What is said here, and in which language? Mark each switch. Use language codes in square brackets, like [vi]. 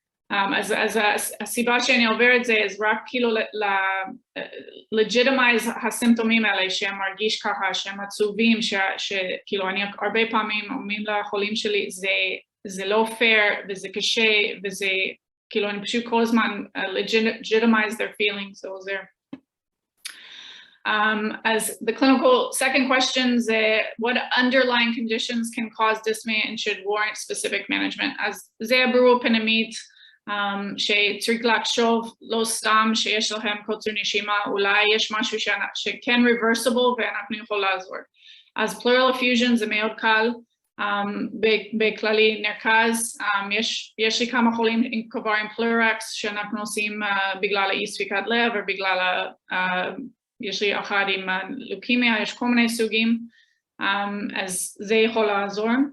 [he] אז הסיבה שאני עוברת זה, אז רק כאילו legitimize הסימפטומים האלה שהם מרגיש ככה, שהם עצובים, שכאילו אני הרבה פעמים אומרים לחולים שלי, זה לא fair וזה קשה וזה, כאילו אני פשוט כל הזמן [en] legitimize their feelings, [he] זה עוזר. [en] As the clinical second question is what underlying conditions can cause dyspnea and should warrant specific management. [he] אז זה ברור פנימית, שצריך לחשוב לא סתם שיש לכם קוצר נשימה, אולי יש משהו שכן reversible ואנחנו יכולים לעזור. אז pleural effusion זה מאוד קל, בכללי נרכז, יש לי כמה חולים כבר עם פלורקס שאנחנו עושים בגלל אי ספיקת לב או בגלל, יש לי אחד עם לוקמיה, יש כל מיני סוגים, אז זה יכול לעזור.